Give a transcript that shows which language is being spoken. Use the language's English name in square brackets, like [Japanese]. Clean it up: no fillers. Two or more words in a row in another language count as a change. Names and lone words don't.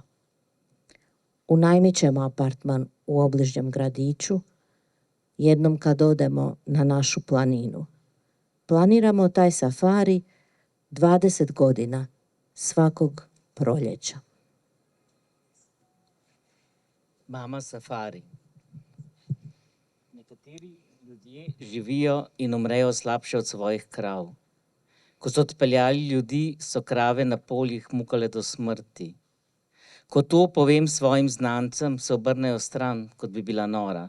[Croatian] Unajmit ćemo apartman u obližnjem gradiću, jednom kad odemo na našu planinu. Planiramo taj safari 20 godina, svakog proljeća. Mama safari. [Slovenian] Nekateri ljudje živijo in umrejo slabše od svojih krav. Ko so odpeljali ljudi, so krave na poljih mukale do smrti. Ko to povem svojim znancem, se obrnejo stran, kot bi bila nora.